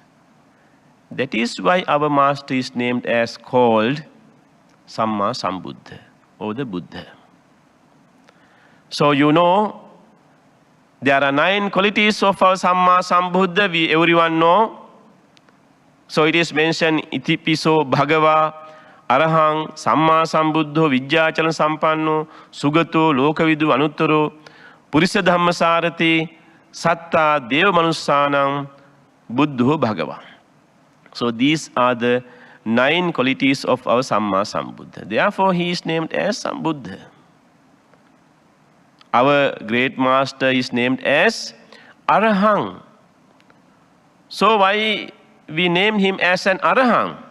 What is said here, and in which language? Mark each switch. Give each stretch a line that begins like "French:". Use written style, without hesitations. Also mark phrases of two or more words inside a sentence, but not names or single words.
English: That is why our master is named as called Samma Sambuddha, or the Buddha. So you know, there are 9 qualities of our Samma Sambuddha, we everyone know. So it is mentioned,
Pali: Itipiso Bhagava, Arahang, Samma Sambuddho, Vijjācala Sampanno, Sugato, Lokavidu, Anuttaro, Purisa Dhamma Sarati, Satta, Deva Manussanam, Buddho Bhagava.
English: So these are the 9 qualities of our Samma Sambuddha. Therefore he is named as Sambuddha. Our great master is named as Arahang. So why we name him as an Arahang?